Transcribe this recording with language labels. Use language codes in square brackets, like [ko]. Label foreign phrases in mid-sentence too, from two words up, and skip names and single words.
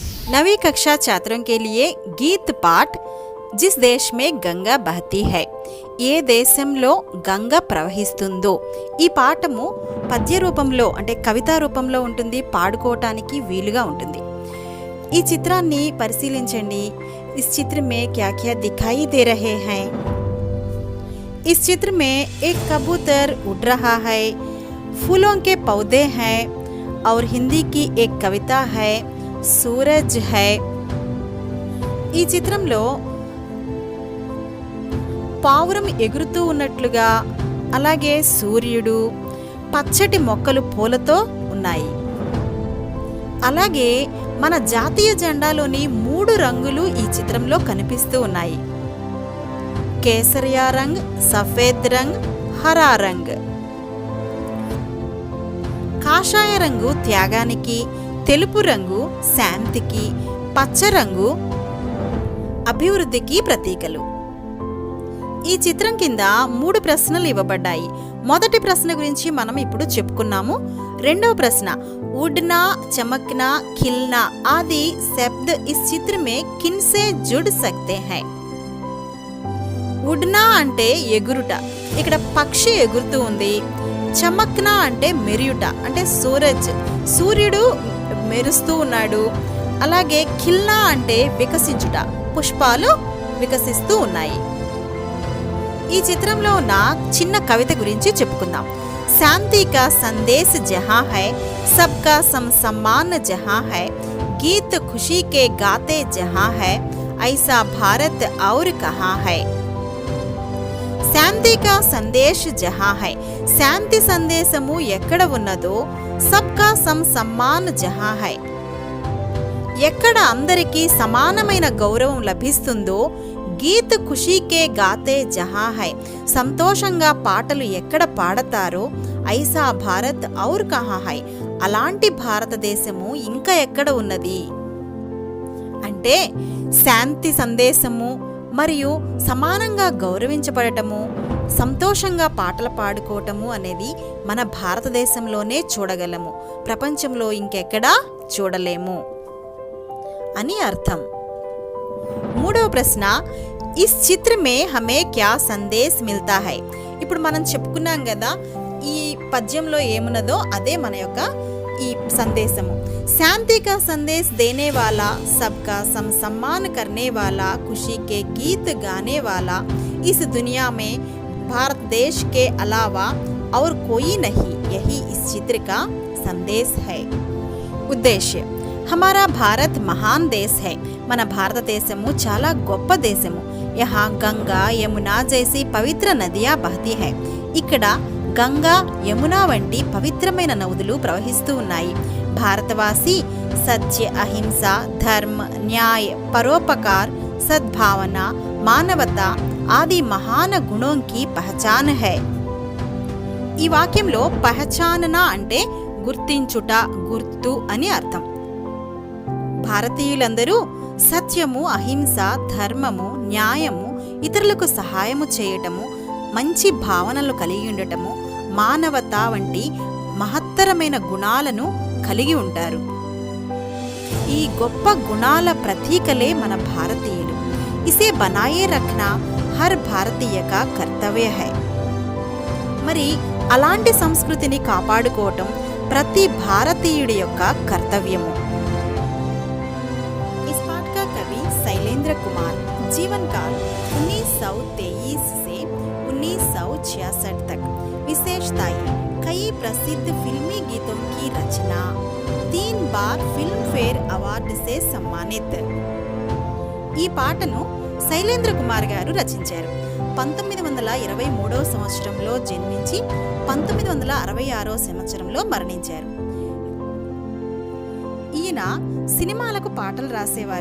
[hi] नवी कक्षा छात्रों के लिए गीत पाठ जिस देश में गंगा बहती है [te] ఏ దేశంలో గంగ ప్రవహిస్తుందో ఈ పాఠము పద్య రూపంలో అంటే కవితా రూపంలో ఉంటుంది, పాడుకోవటానికి వీలుగా ఉంటుంది। ఈ చిత్రాన్ని పరిశీలించండి। [hi] इस चित्र में क्या क्या दिखाई दे रहे हैं? इस चित्र में एक कबूतर उड़ रहा है, फूलों के पौधे हैं और हिंदी की एक कविता है सूरज है। [te] ఈ చిత్రంలో పావురం ఎగురుతూ ఉన్నట్లుగా అలాగే సూర్యుడు, పచ్చటి మొక్కలు పూలతో ఉన్నాయి। అలాగే మన జాతీయ జెండాలోని 3 రంగులు ఈ చిత్రంలో కనిపిస్తూ ఉన్నాయి। [hi] केसरिया रंग, सफ़ेद रंग, हरा रंग। [te] కాషాయ రంగు త్యాగానికి, తెలుపు రంగు శాంతికి, పచ్చ రంగు అభివృద్ధికి ప్రతీకలు। ఈ చిత్రం కింద 3 ప్రశ్నలు ఇవ్వబడ్డాయి। మొదటి ప్రశ్న గురించి మనం ఇప్పుడు చెప్పుకున్నాము। రెండవ ప్రశ్న [hi] उड़ना, चमकना, खिलना आदि शब्द इस चित्र में किन से जुड़ सकते हैं? [te] ఉడ్నా అంటే ఎగురుట, ఇక్కడ పక్షి ఎగురుతూ ఉంది। చమక్నా అంటే మెరియుట, అంటే సూర్యుడు మెరుస్తూ ఉన్నాడు। అలాగే ఖిల్నా అంటే వికసించుట, పుష్పాలు వికసిస్తూ ఉన్నాయి। ఈ చిత్రంలో ఉన్న చిన్న కవిత గురించి చెప్పుకుందాం। [hi] शांति का संदेश जहाँ है, सबका सम्मान जहाँ है, गीत खुशी के गाते जहाँ है, ऐसा भारत और कहाँ है। शांति का संदेश जहाँ है, [te] శాంతి సందేశము ఎక్కడ ఉన్నదో, [hi] सबका सम्मान जहाँ है, [te] ఎక్కడ అందరికీ సమానమైన గౌరవం లభిస్తుందో, [hi] गीत ख़ुशी के गाते जहाँ है, [te] సంతోషంగా పాటలు ఎక్కడ పాడతారో, [hi] ऐसा भारत और कहाँ है, [te] అలాంటి భారతదేశము ఇంకా ఎక్కడ ఉన్నది అంటే శాంతి సందేశము మరియు సమానంగా గౌరవించబడటము, సంతోషంగా పాటలు పాడుకోవటము అనేది మన భారతదేశంలోనే చూడగలము, ప్రపంచంలో ఇంకెక్కడా చూడలేము అని అర్థం। మూడవ ప్రశ్న [hi] इस चित्र में हमें क्या संदेश मिलता है? [te] ఇప్పుడు మనం చెప్పుకున్నాం కదా ఈ పద్యంలో ఏమున్నదో అదే మన యొక్క ఈ సందేశము। [hi] శాంతి का संदेश देने वाला, सबका सम्मान करने वाला, खुशी के गीत गाने वाला, इस दुनिया में भारत देश के अलावा और कोई नहीं, यही इस चित्र का संदेश है। उद्देश्य हमारा भारत महान देश है, [te] మన భారతదేశము చాలా గొప్ప దేశము। [hi] यहाँ गंगा यमुना जैसी पवित्र नदियाँ बहती है, [te] ఇక్కడ గంగా యమున వంటి పవిత్రమైన నదులు ప్రవహిస్తూ ఉన్నాయి। [hi] भारतवासी सत्य, अहिंसा, धर्म, न्याय, परोपकार, सद्भावना, मानवता आदि महान गुणों की पहचान है। [te] ఈ వాక్యంలో పహచానన అంటే గుర్తించుట, గుర్తు అని అర్థం। భారతీయులందరూ సత్యము, అహింస, ధర్మము, న్యాయము, ఇతరులకు సహాయము చేయటము, మంచి భావనలు కలిగి ఉండటము, మానవత వంటి మహత్తరమైన గుణాలను కలిగి ఉంటారు। ఈ గొప్ప గుణాల ప్రతీకలే మన భారతీయులు। [hi] इसे बनाए रखना हर भारतीय का कर्तव्य है। [te] మరి అలాంటి సంస్కృతిని కాపాడుకోవటం ప్రతి భారతీయుడి యొక్క కర్తవ్యము। [hi] शैलेंद्र कुमार जीवन काल 1923 से 1966 तक, विशेषताएं कई प्रसिद्ध फिल्मी गीतों की रचना, 3 बार फिल्म फेयर अवार्ड से सम्मानित। [te] ఈ పాటను శైలేంద్ర కుమార్ గారు రచించారు। 1923వ సంవత్సరంలో జన్మించి 1966వ సంవత్సరంలో మరణించారు। ఈయన సినిమాలకు పాటలు రాసేవారు।